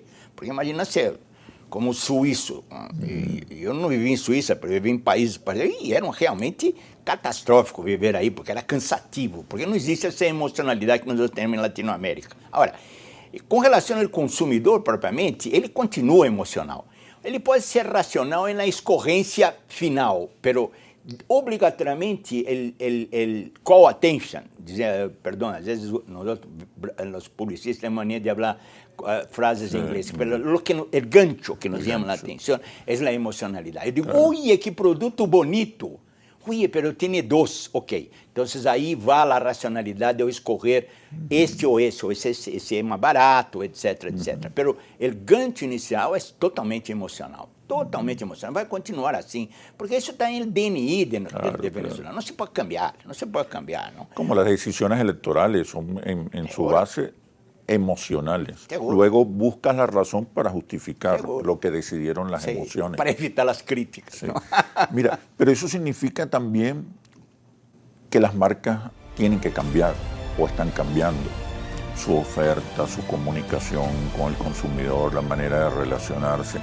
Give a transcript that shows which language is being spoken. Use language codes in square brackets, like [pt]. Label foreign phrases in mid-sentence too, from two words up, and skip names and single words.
[pt] Porque imagina ser como suíço. Eu não vivi em Suíça, eu vivi em países e era realmente catastrófico viver aí, porque era cansativo, porque não existe essa emocionalidade que nós temos em Latinoamérica. Agora, com relação ao consumidor propriamente, ele continua emocional. Ele pode ser racional na escorrência final, mas obrigatoriamente el [en] call attention, [pt] perdão, às vezes os publicistas têm mania de falar frases em inglês, o gancho que nos chama a atenção é a emocionalidade. Eu digo, ui, que produto bonito. Ui, [es] pero tiene dos, ok. [pt] Então, aí vai a racionalidade de eu escolher este ou esse é mais barato, etc, etc. Pero o gancho inicial é totalmente emocional. Totalmente emocional. Vai continuar assim, porque isso está no DNI de Venezuela. Não se pode cambiar, não. [es] Como las decisiones electorales son en su base emocionales. Seguro. Luego buscas la razón para justificar lo que decidieron las emociones. Para evitar las críticas. Sí. ¿No? Mira, pero eso significa también que las marcas tienen que cambiar o están cambiando su oferta, su comunicación con el consumidor, la manera de relacionarse.